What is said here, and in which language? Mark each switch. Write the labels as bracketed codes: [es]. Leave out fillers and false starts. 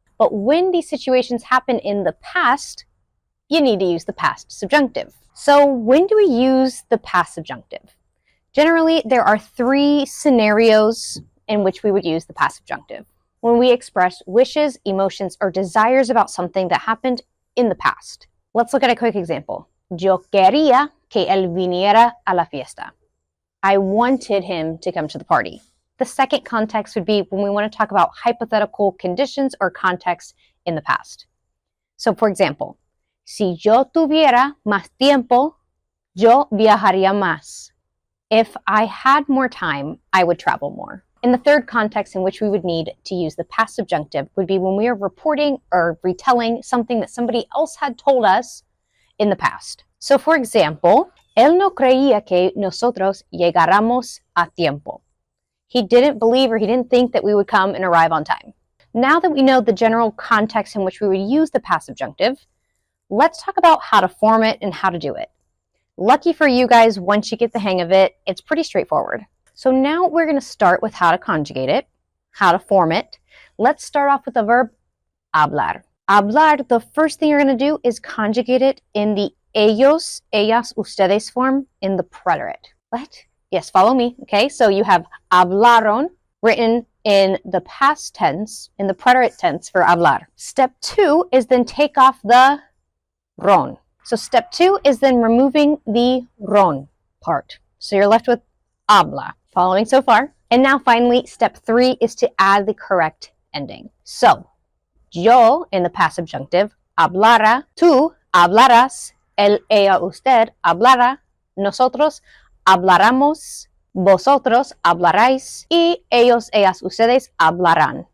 [en] But when these situations happen in the past, you need to use the past subjunctive. So when do we use the past subjunctive? Generally, there are three scenarios in which we would use the past subjunctive. When we express wishes, emotions, or desires about something that happened in the past. Let's look at a quick example. [es] Yo quería que él viniera a la fiesta. [en] I wanted him to come to the party. The second context would be when we want to talk about hypothetical conditions or context in the past. So for example, [es] si yo tuviera más tiempo, yo viajaría más. [en] If I had more time, I would travel more. And the third context in which we would need to use the past subjunctive would be when we are reporting or retelling something that somebody else had told us in the past. So for example, [es] él no creía que nosotros llegáramos a tiempo. [en] He didn't believe or he didn't think that we would come and arrive on time. Now that we know the general context in which we would use the past subjunctive, let's talk about how to form it and how to do it. Lucky for you guys, once you get the hang of it, it's pretty straightforward. So now we're going to start with how to conjugate it, how to form it. Let's start off with the verb hablar. Hablar, the first thing you're going to do is conjugate it in the ellos, ellas, ustedes form in the preterite. What? Yes, follow me. Okay, so you have hablaron written in the past tense, in the preterite tense for hablar. Step two is then take off the ron. So step two is then removing the ron part. So you're left with habla. Following so far? And now finally, step three is to add the correct ending. [es] So, yo [en] in the past subjunctive, [es] hablara, tú hablarás, él, ella, usted hablará, nosotros hablaremos, vosotros hablaréis, y ellos, ellas, ustedes hablarán.